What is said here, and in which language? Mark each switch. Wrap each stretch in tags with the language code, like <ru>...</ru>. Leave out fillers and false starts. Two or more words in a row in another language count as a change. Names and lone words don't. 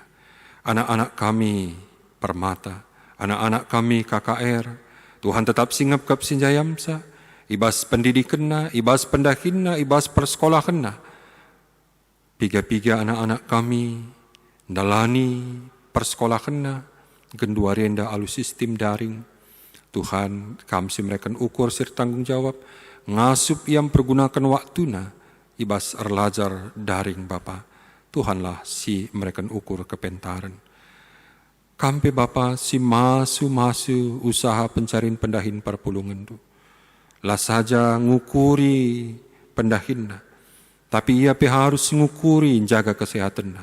<btx>Anak-anak kami permata. Anak-anak kami KKR. Tuhan tetap si ngepkep sinjayamsa. Ibas pendidikanna, ibas pendahinna, ibas persekolahanna. Piga-piga anak-anak kami dalani persekolahanna, gendua renda alu sistem daring. Tuhan, kami si mereka ukur serta tanggung jawab, ngasup yang pergunakan waktuna, ibas erlajar daring Bapa. Tuhanlah si mereka ukur kepentaran. Kampe Bapa si masu-masu usaha pencarian pendahin perpulungan tu. Lah saja ngukuri pendahinna, tapi ia harus ngukuri jaga kesehatanna.</btx>